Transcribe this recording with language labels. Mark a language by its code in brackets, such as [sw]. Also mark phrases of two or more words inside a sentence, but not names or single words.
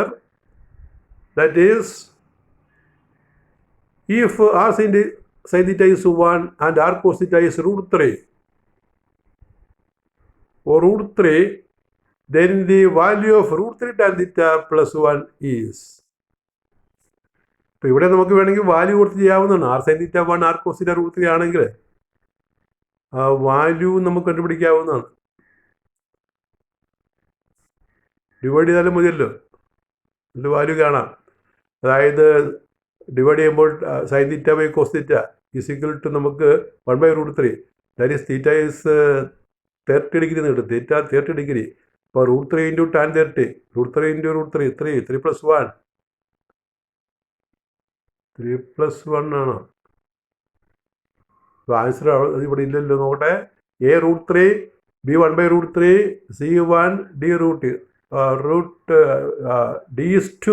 [en] That is, if r sin theta is 1 and r cos theta is √3 or √3, then the value of √3 tan theta plus 1 is. [ml] ഇപ്പോൾ ഇവിടെ നമുക്ക് വേണമെങ്കിൽ വാല്യൂ കൊടുത്ത് ചെയ്യാവുന്നതാണ്. [en] r sin theta 1 r cos theta √3 [ml] ആണെങ്കിൽ ആ വാല്യൂ നമുക്ക് കണ്ടുപിടിക്കാവുന്നതാണ്. ഡിവൈഡ് ചെയ്താലും മതിയല്ലോ, ഇതിൻ്റെ വാല്യൂ കാണാം. അതായത് ഡിവൈഡ് ചെയ്യുമ്പോൾ [en] sin theta by cos theta is equal to [ml] നമുക്ക് 1/√3. [en] that is theta is 30 degree [ml] എന്ന് കിട്ടും. [en] theta 30 degree. അപ്പോൾ √3 into tan 30. √3 into √3 3 plus 1 3 plus 1 ആണോ? [ml] അപ്പോൾ ആൻസർ ഇവിടെ ഇല്ലല്ലോ. നോക്കട്ടെ. [en] A√3 B 1/√3 C1 D√2 D is 2.